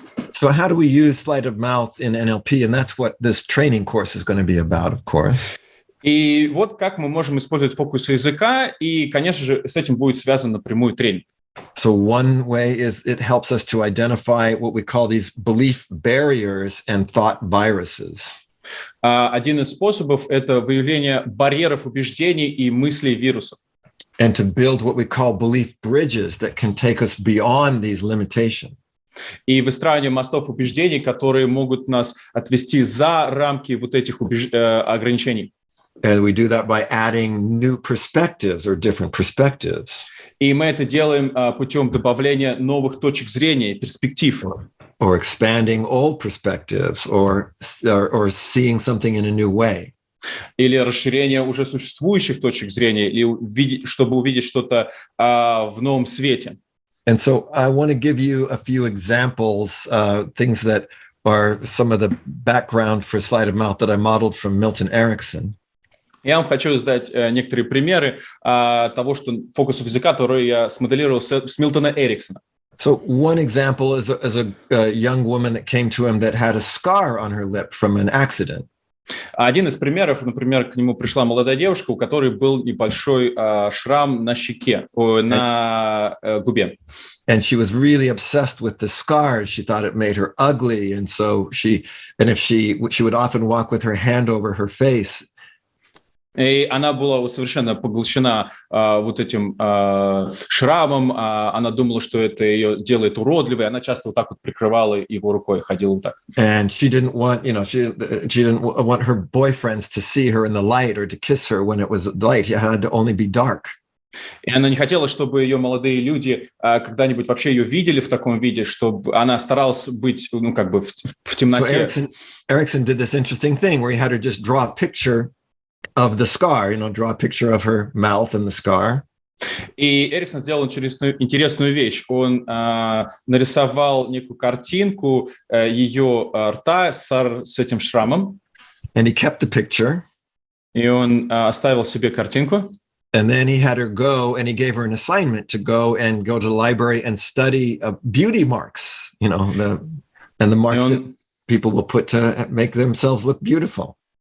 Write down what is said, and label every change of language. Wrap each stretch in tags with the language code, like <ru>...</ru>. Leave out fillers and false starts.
<en>So how do we use sleight of mouth in NLP? And that's what this training course is going to be about, of course.</en> <ru>И вот как мы можем использовать фокус языка, и, конечно же, с этим будет связан напрямую тренинг.</ru> <en>So one way is it helps us to identify what we call these belief barriers and thought viruses.</en> <ru>Один из способов – это выявление барьеров убеждений и мыслей вирусов.</ru> <en>And to build what we call belief bridges that can take us beyond these limitations.</en> <ru>И выстраивание мостов убеждений, которые могут нас отвести за рамки вот этих ограничений.</ru> <en>And we do that by adding new perspectives or different perspectives.</en> <ru>И мы это делаем путем добавления новых точек зрения, перспектив.</ru> <en>Or expanding old perspectives, or seeing something in a new way.</en> <ru>Или расширение уже существующих точек зрения, или чтобы увидеть что-то в новом свете.</ru> <en>And so I want to give you a few examples, things that are some of the background for Sleight of Mouth that I modeled from Milton Erickson.</en> <ru>Я вам хочу дать некоторые примеры того, что фокусов языка, которые я смоделировал с Милтона Эриксона.</ru> <en>So one example is a young woman that came to him that had a scar on her lip from an accident.</en> <ru>Один из примеров, например, к нему пришла молодая девушка, у которой был небольшой шрам на щеке, на губе.</ru> <en>And she was really obsessed with the scar. She thought it made her ugly, and so she would often walk with her hand over her face.</en> <ru>И она была совершенно поглощена вот этим шрамом. Она думала, что это ее делает уродливой. Она часто вот так вот прикрывала его рукой, ходила вот так.</ru> <en>And she didn't want, she didn't want her boyfriends to see her in the light or to kiss her when it was light. It had to only be dark.</en> <ru>И она не хотела, чтобы ее молодые люди когда-нибудь вообще ее видели в таком виде, чтобы она старалась быть, в темноте.</ru> <en>So Erickson did this interesting thing where he had her just draw a picture of the scar, draw a picture of her mouth and the scar.</en> <ru>И Эриксон сделал интересную вещь. Он нарисовал некую картинку ее рта с этим шрамом.</ru> <en>And he kept the picture.</en> <ru>И он оставил себе картинку.</ru> <en>And then he had her go, and he gave her an assignment to go to the library and study beauty marks, the marks that people will put to make themselves look beautiful.</en>